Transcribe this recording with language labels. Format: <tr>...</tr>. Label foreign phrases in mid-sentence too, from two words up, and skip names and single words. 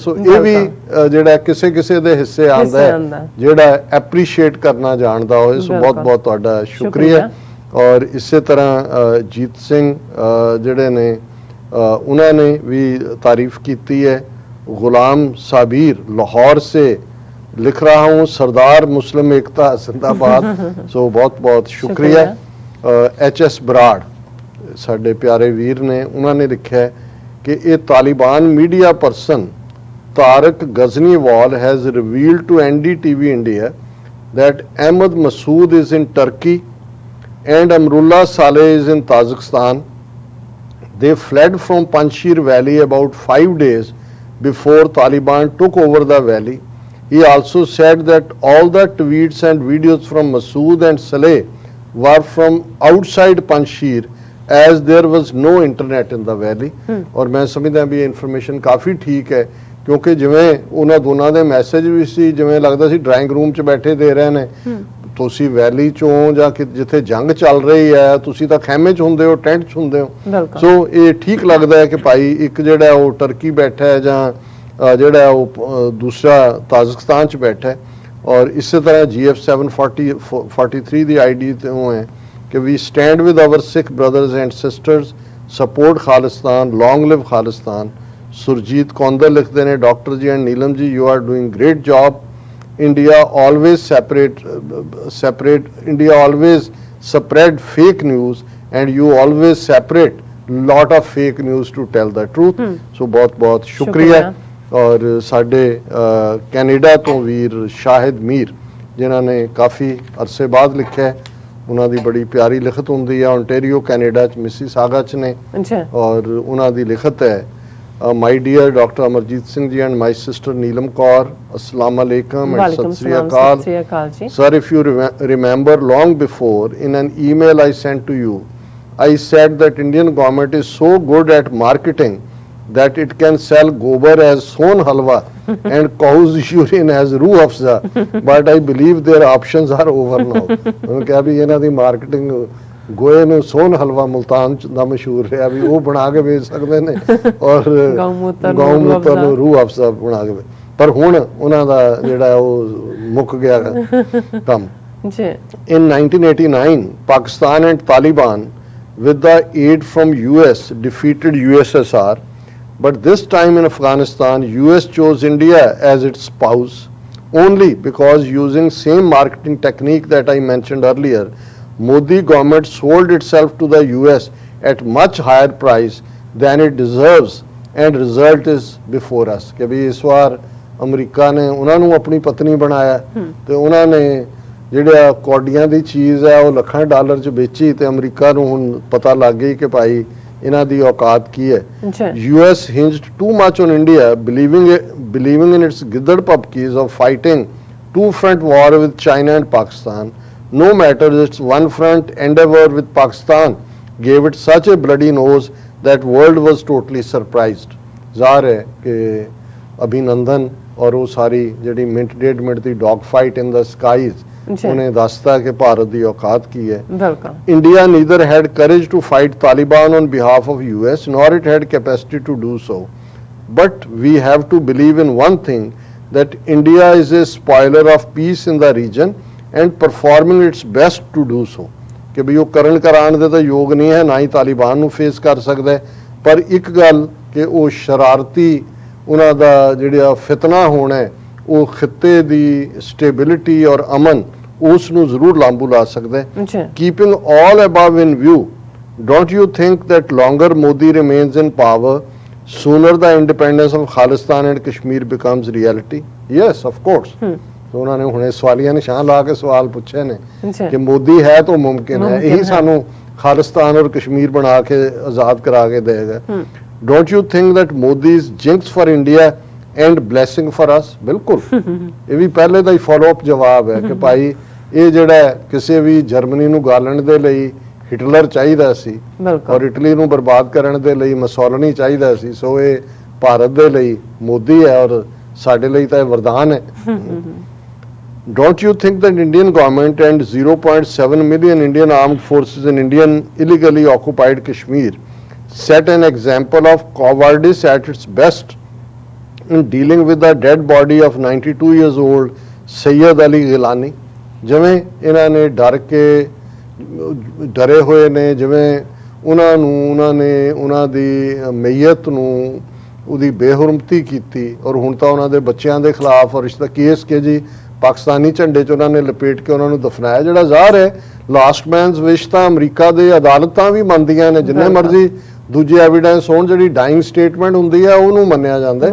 <pa>ਸੋ ਇਹ ਵੀ ਜਿਹੜਾ ਕਿਸੇ ਕਿਸੇ ਦੇ ਹਿੱਸੇ ਆਉਂਦਾ ਹੈ ਜਿਹੜਾ ਐਪਰੀਸ਼ੀਏਟ ਕਰਨਾ ਜਾਣਦਾ ਹੋਏ। ਸੋ ਬਹੁਤ ਬਹੁਤ ਤੁਹਾਡਾ ਸ਼ੁਕਰੀਆ। ਔਰ ਇਸੇ ਤਰ੍ਹਾਂ ਜੀਤ ਸਿੰਘ ਜਿਹੜੇ ਨੇ ਉਹਨਾਂ ਨੇ ਵੀ ਤਾਰੀਫ ਕੀਤੀ ਹੈ।</pa> <hi>ਗੁਲਾਮ ਸਾਬੀਰ ਲਾਹੌਰ से लिख रहा हूँ सरदार मुस्लिम एकता जिंदाबाद।</hi> <pa>ਸੋ ਬਹੁਤ ਬਹੁਤ ਸ਼ੁਕਰੀਆ। HS ਬਰਾੜ ਸਾਡੇ ਪਿਆਰੇ ਵੀਰ ਨੇ ਉਹਨਾਂ ਨੇ ਲਿਖਿਆ ਕਿ ਇਹ ਤਾਲਿਬਾਨ ਮੀਡੀਆ ਪਰਸਨ ਤਾਰਕ ਗਜ਼ਨੀਵਾਲ</pa> <en>has revealed to NDTV India that Ahmed Masood is in Turkey and Amrullah Saleh is in Tajikistan. They fled from Panjshir Valley about 5 days before Taliban took over the valley. He also said that all the tweets and videos from Masood and Saleh were from outside Panjshir as there was no internet in the valley.</en> <pa>ਔਰ ਮੈਂ ਸਮਝਦਾ ਭੀ information ਕਾਫ਼ੀ ਠੀਕ ਹੈ ਕਿਉਂਕਿ ਜਿਵੇਂ ਉਹਨਾਂ ਦੋਨਾਂ ਦੇ ਮੈਸੇਜ ਵੀ ਸੀ, ਜਿਵੇਂ ਲੱਗਦਾ ਸੀ ਡਰਾਇੰਗ ਰੂਮ 'ਚ ਬੈਠੇ ਦੇ ਰਹੇ ਨੇ। ਤੁਸੀਂ ਵੈਲੀ 'ਚੋਂ ਜਾਂ ਜਿੱਥੇ ਜੰਗ ਚੱਲ ਰਹੀ ਹੈ, ਤੁਸੀਂ ਤਾਂ ਖੈਮੇ 'ਚ ਹੁੰਦੇ ਹੋ, ਟੈਂਟ 'ਚ ਹੁੰਦੇ ਹੋ। ਸੋ ਇਹ ਠੀਕ ਲੱਗਦਾ ਹੈ ਕਿ ਭਾਈ ਇੱਕ ਜਿਹੜਾ ਉਹ ਟਰਕੀ ਬੈਠਾ ਹੈ ਜਾਂ ਜਿਹੜਾ ਉਹ ਦੂਸਰਾ ਤਾਜ਼ਿਕਸਤਾਨ 'ਚ ਬੈਠਾ ਹੈ। ਔਰ ਇਸੇ ਤਰ੍ਹਾਂ GF 743 ਦੀ ID ਤੋਂ ਹੈ ਕਿ</pa> <en>we stand with our Sikh brothers and sisters, support Khalistan, long live Khalistan.</en> <pa>ਸੁਰਜੀਤ ਕੌਂਦਰ ਲਿਖਦੇ ਨੇ, ਡਾਕਟਰ ਜੀ ਐਂਡ ਨੀਲਮ ਜੀ,</pa> <en>you are doing great job. India always India always spread fake news and you always separate lot of fake news to tell the truth.</en> <pa>So ਬਹੁਤ ਸ਼ੁਕਰੀਆ। ਔਰ ਸਾਡੇ ਕੈਨੇਡਾ ਤੋਂ ਵੀਰ ਸ਼ਾਹਿਦ ਮੀਰ ਜਿਨ੍ਹਾਂ ਨੇ ਕਾਫ਼ੀ ਅਰਸੇ ਬਾਅਦ ਲਿਖਿਆ ਹੈ, ਉਨ੍ਹਾਂ ਦੀ ਬੜੀ ਪਿਆਰੀ ਲਿਖਤ ਹੁੰਦੀ ਹੈ। ਓਂਟਾਰੀਓ ਕੈਨੇਡਾ 'ਚ ਮਿਸੀਸਾਗਾ 'ਚ ਨੇ ਔਰ ਉਨ੍ਹਾਂ ਦੀ ਲਿਖਤ ਹੈ,</pa> <en>my dear Dr. Amarjit Singh ji and my sister Neelam Kaur,</en> <ar>السلام عليكم</ar> <en>and</en> <pa>ਸਤ ਸ੍ਰੀ ਅਕਾਲ.</pa> <en>Sir, if you remember, long before in an email I sent to you, I said that Indian government is so good at marketing that it can sell gobar as son halwa and cow's urine as rooh afza, but I believe their options are over now.</en> <pa>ਕਿਆ ਭੀ ਇਨ੍ਹਾਂ ਦੀ marketing ਗੋਏ ਨੂੰ ਸੋਨ ਹਲਵਾ ਮੁਲਤਾਨ ਦਾ ਮਸ਼ਹੂਰ ਰਿਹਾ ਵੀ ਉਹ ਬਣਾ ਕੇ ਵੇਚ ਸਕਦੇ ਨੇ, ਔਰ ਗਊ ਮੂਤਰ ਨੂੰ ਰੂਹ ਅਫਜ਼ਾ ਬਣਾ ਕੇ। ਪਰ ਹੁਣ ਉਹਨਾਂ ਦਾ ਜਿਹੜਾ ਉਹ ਮੁੱਕ ਗਿਆ ਕੰਮ।</pa> <en>In 1989 Pakistan and Taliban with the aid from US defeated USSR, but this time in Afghanistan US chose India as its spouse only because using same marketing technique that I mentioned earlier, Modi government sold itself to the US at much higher price than it deserves and result is before us।</en> <hi>कि भी इस बार अमरीका ने उन्होंने अपनी पत्नी बनाया तो उन्होंने</hi> <pa>ਜਿਹੜਾ ਕੌਡੀਆਂ ਦੀ ਚੀਜ਼ ਹੈ ਉਹ ਲੱਖਾਂ ਡਾਲਰ 'ਚ ਵੇਚੀ ਤੇ ਅਮਰੀਕਾ ਨੂੰ ਹੁਣ ਪਤਾ ਲੱਗ ਗਈ ਕਿ ਭਾਈ ਇਹਨਾਂ ਦੀ ਔਕਾਤ ਕੀ ਹੈ।</pa> <en>US hinged too much on India, believing in its</en> <pa>ਗਿੱਦੜ ਪੁਪਕਿਸ</pa> <en>of fighting two-front war with China and Pakistan. No matter its one-front endeavor with Pakistan gave it such a bloody nose that world was totally surprised।</en> <pa>ਜ਼ਾਹਰ ਹੈ ਕਿ ਅਭਿਨੰਦਨ ਔਰ ਉਹ ਸਾਰੀ ਜਿਹੜੀ ਮਿੰਟ ਡੇਢ ਮਿੰਟ ਦੀ</pa> <en>dog fight in the skies</en> <pa>ਉਹਨੇ ਦੱਸਤਾ ਕਿ ਭਾਰਤ ਦੀ ਔਕਾਤ ਕੀ ਹੈ।</pa> <en>India neither had courage to fight Taliban on behalf of US nor it had capacity to do so, but we have to believe in one thing, that India is a spoiler of peace in the region and performing its best to do so।</en> <pa>ਕਿ ਵੀ ਉਹ ਕਰਨ ਕਰਾਉਣ ਦੇ ਤਾਂ ਯੋਗ ਨਹੀਂ ਹੈ, ਨਾ ਹੀ ਤਾਲਿਬਾਨ ਨੂੰ ਫੇਸ ਕਰ ਸਕਦਾ ਹੈ, ਪਰ ਇੱਕ ਗੱਲ ਕਿ ਉਹ ਸ਼ਰਾਰਤੀ ਉਹਨਾਂ ਦਾ ਜਿਹੜਾ ਫਿਤਨਾ ਹੋਣਾ ਹੈ ਉਹ ਖਿੱਤੇ ਦੀ ਸਟੇਬਿਲਿਟੀ ਔਰ ਅਮਨ ਉਸ ਨੂੰ ਜ਼ਰੂਰ ਲਾਂਬੂ ਲਾ ਸਕਦਾ ਹੈ।</pa> <en>keeping all above in view, don't you think that longer Modi remains in power, sooner the independence of Khalistan and Kashmir becomes reality? Yes, of course।</en> <pa>ਉਹਨਾਂ ਨੇ ਹੁਣੇ ਸਵਾਲੀਆ ਨਿਸ਼ਾਨ ਲਾ ਕੇ ਸਵਾਲ ਪੁੱਛੇ ਨੇ ਕਿ ਮੋਦੀ ਹੈ ਤਾਂ ਮੁਮਕਿਨ ਹੈ, ਇਹੀ ਸਾਨੂੰ ਖਾਲਿਸਤਾਨ ਔਰ ਕਸ਼ਮੀਰ ਬਣਾ ਕੇ ਆਜ਼ਾਦ ਕਰਾ ਕੇ ਦੇਗਾ।</pa> <en>don't you think that Modi is jinx for India and blessing for us?</en> <pa>ਬਿਲਕੁਲ, ਇਹ ਵੀ ਪਹਿਲੇ ਦਾ ਹੀ</pa> <en>follow up</en> <pa>ਜਵਾਬ ਹੈ ਕਿ ਭਾਈ ਇਹ ਜਿਹੜਾ ਕਿਸੇ ਵੀ ਜਰਮਨੀ ਨੂੰ ਗਾਲਣ ਦੇ ਲਈ ਹਿਟਲਰ ਚਾਹੀਦਾ ਸੀ ਔਰ ਇਟਲੀ ਨੂੰ ਬਰਬਾਦ ਕਰਨ ਦੇ ਲਈ ਮਸੋਲਨੀ ਚਾਹੀਦਾ ਸੀ, ਸੋ ਇਹ ਭਾਰਤ ਦੇ ਲਈ ਮੋਦੀ ਹੈ ਔਰ ਸਾਡੇ ਲਈ ਤਾਂ ਇਹ ਵਰਦਾਨ ਹੈ।</pa> <en>Don't you think that Indian government and 0.7 million Indian armed forces in Indian illegally occupied Kashmir set an example of cowardice at its best in dealing with the dead body of 92 years old Sayyid Ali Gilani?</en> <pa>ਜਿਵੇਂ ਇਹਨਾਂ ਨੇ ਡਰੇ ਹੋਏ ਨੇ, ਜਿਵੇਂ ਉਹਨਾਂ ਨੇ ਉਹਨਾਂ ਦੀ ਮਈਅਤ ਨੂੰ ਉਹਦੀ ਬੇਹੁਰਮਤੀ ਕੀਤੀ ਔਰ ਹੁਣ ਤਾਂ ਉਹਨਾਂ ਦੇ ਬੱਚਿਆਂ ਦੇ ਖਿਲਾਫ ਔਰ ਇਸ ਦਾ ਕੇਸ ਕਿ ਜੀ ਪਾਕਿਸਤਾਨੀ ਝੰਡੇ 'ਚ ਉਹਨਾਂ ਨੇ ਲਪੇਟ ਕੇ ਉਹਨਾਂ ਨੂੰ ਦਫਨਾਇਆ, ਜਿਹੜਾ ਜ਼ਾਹਰ ਹੈ</pa> <en>last man's wish</en> <pa>ਤਾਂ ਅਮਰੀਕਾ ਦੇ ਅਦਾਲਤਾਂ ਵੀ ਮੰਨਦੀਆਂ ਨੇ, ਜਿੰਨੇ ਮਰਜ਼ੀ ਦੂਜੇ ਐਵੀਡੈਂਸ ਹੋਣ, ਜਿਹੜੀ</pa> <en>dying statement</en> <pa>ਹੁੰਦੀ ਹੈ ਉਹਨੂੰ ਮੰਨਿਆ ਜਾਂਦਾ।</pa>